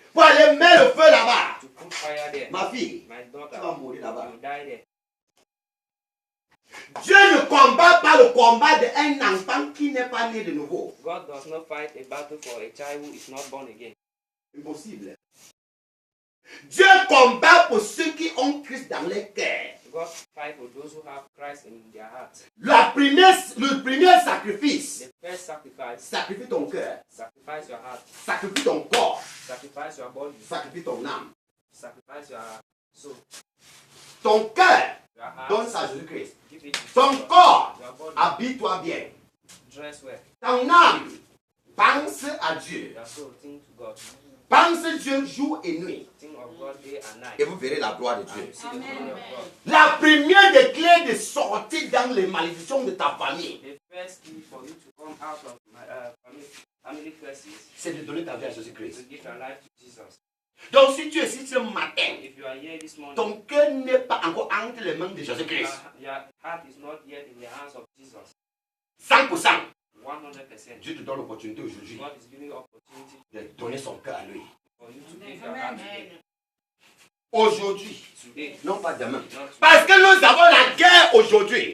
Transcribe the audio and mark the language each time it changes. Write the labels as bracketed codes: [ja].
[fr] pour aller mettre le feu là-bas. [en] to put fire there, [fr] Ma fille, [en] my daughter, [fr] tu vas mourir là-bas. [en] you die there. [fr] Dieu ne combat pas le combat d'un enfant qui n'est pas né de nouveau. [en] God does not fight a battle for a child who is not born again. [fr] Impossible. Dieu combat pour ceux qui ont Christ dans leur cœur. [en] God fight for those who have Christ in their heart. [fr] Le premier sacrifice, [en] The first sacrifice, [fr] sacrifie ton cœur, [en] sacrifice your heart, [fr] sacrifie ton corps, [en] sacrifice your body, [fr] sacrifie ton âme. [en] sacrifice your soul, [fr] Ton cœur, [en] your heart. [fr] donne ça à Jésus-Christ. [en] Give it to [fr] Ton [en] Jesus. [fr] corps, [en] Your body, [fr] habille-toi bien. [en] dress well. [fr] Ton âme, pense à Dieu. [en] Your soul, think to God. [fr] Pense Dieu jour et nuit. [en] Think of God God day and night. [fr] Et vous verrez la gloire de [en] And [fr] Dieu. [en] you see the glory of God. [fr] La première des clés de sortir dans les malédictions de ta famille, [en] The first key for you to come out of my family curses [fr] c'est de donner ta vie à [en] is to [fr] Jésus-Christ. [en] give your life to Jesus. [fr] Donc si tu es ici ce matin, [en] If you are here this morning, [fr] ton cœur n'est pas encore entre les mains de Jésus-Christ. [en] your heart is not yet in the hands of Jesus. [fr] 100%. [en] 100%. [fr] Dieu te donne l'opportunité aujourd'hui [en] God is giving you opportunity [fr] de donner son cœur à lui. [en] for you to give your heart to Him [fr] Aujourd'hui, [en] today. [fr] non pas demain. [en] Not today. [fr] Parce que nous avons la guerre aujourd'hui.